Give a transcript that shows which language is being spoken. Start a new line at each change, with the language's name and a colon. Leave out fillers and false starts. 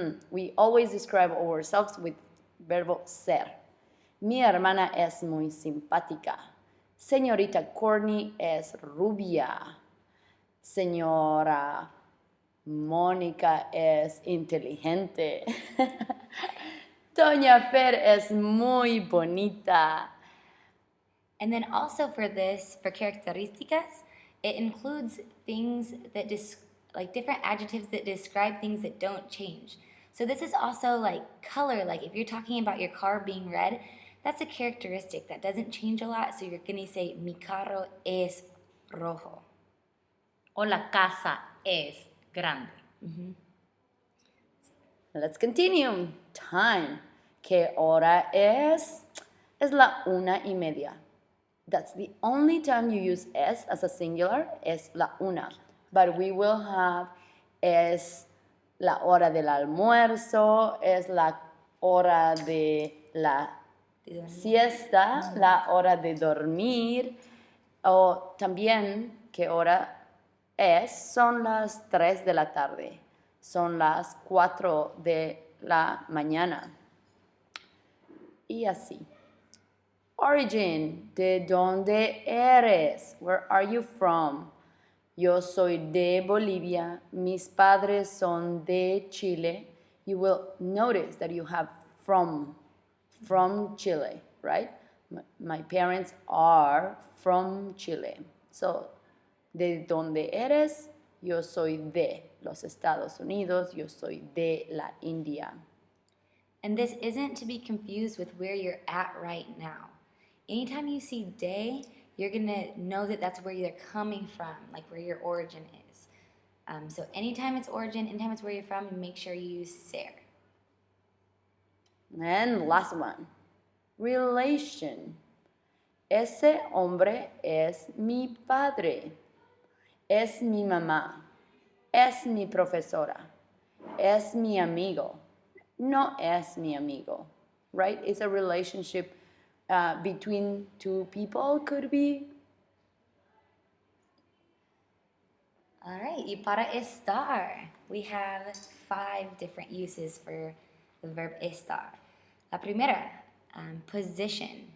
English: We always describe ourselves with verbo ser.
Spanish: Mi hermana es muy simpática. Señorita Courtney es rubia. Señora Mónica es inteligente. Doña Fer es muy bonita.
English: And then also for characterísticas, it includes things that like different adjectives that describe things that don't change. So this is also like color, like if you're talking about your car being red, that's a characteristic that doesn't change a lot. So you're gonna say,
Spanish: mi carro es rojo. O la casa es grande. Mm-hmm.
English: Let's continue. Time.
Spanish: ¿Qué hora es? Es la 1:30.
English: That's the only time you use es as a singular, es la 1. But we will have
Spanish: es la hora del almuerzo, es la hora de la siesta, la hora de dormir, o también qué hora es, son las 3 de la tarde, son las 4 de la mañana. Y así. Origin, ¿de dónde eres?
English: Where are you from?
Spanish: Yo soy de Bolivia. Mis padres son de Chile.
English: You will notice that you have from Chile, right? My parents are from Chile.
Spanish: So, ¿de dónde eres? Yo soy de los Estados Unidos. Yo soy de la India.
English: And this isn't to be confused with where you're at right now. Anytime you see de, you're going to know that that's where you're coming from, like where your origin is. So anytime it's origin, anytime it's where you're from, make sure you use ser. And last one, relation.
Spanish: Ese hombre es mi padre, es mi mamá, es mi profesora, es mi amigo, no es mi amigo, right?
English: It's a relationship between two people, could be. All right, y para estar, we have 5 different uses for the verb estar.
Spanish: La primera, position.